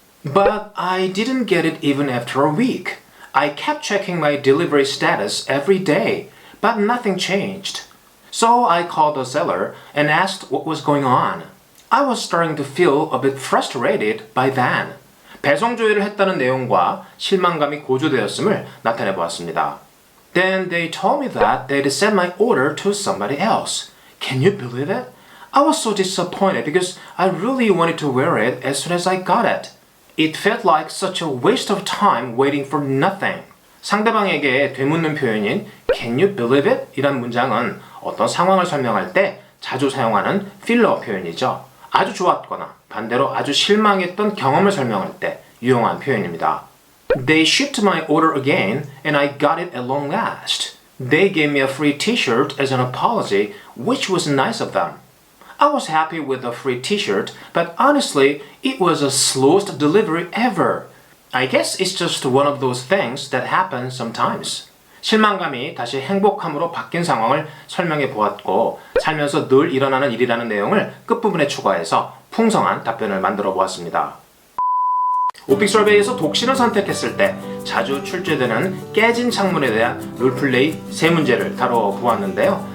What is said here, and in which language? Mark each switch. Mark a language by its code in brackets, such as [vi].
[en] But I didn't get it even after a week. I kept checking my delivery status every day, but nothing changed. So I called the seller and asked what was going on. I was starting to feel a bit frustrated by then. [ko] 배송 조회를 했다는 내용과 실망감이 고조되었음을 나타내 보았습니다. [en] Then they told me that they'd send my order to somebody else. Can you believe it? I was so disappointed because I really wanted to wear it as soon as I got it. It felt like such a waste of time waiting for nothing. [ko] 상대방에게 되묻는 표현인 Can you believe it? 이란 문장은 어떤 상황을 설명할 때 자주 사용하는 필러 표현이죠. 아주 좋았거나 반대로 아주 실망했던 경험을 설명할 때 유용한 표현입니다. [en] They shipped my order again and I got it at long last. They gave me a free t-shirt as an apology, which was nice of them. I was happy with the free t-shirt, but honestly, it was the slowest delivery ever. I guess it's just one of those things that happen sometimes. [ko] 실망감이 다시 행복함으로 바뀐 상황을 설명해 보았고 살면서 늘 일어나는 일이라는 내용을 끝부분에 추가해서 풍성한 답변을 만들어 보았습니다. 오픽 서베이에서 독신을 선택했을 때 자주 출제되는 깨진 창문에 대한 롤플레이 3문제를 다뤄 보았는데요.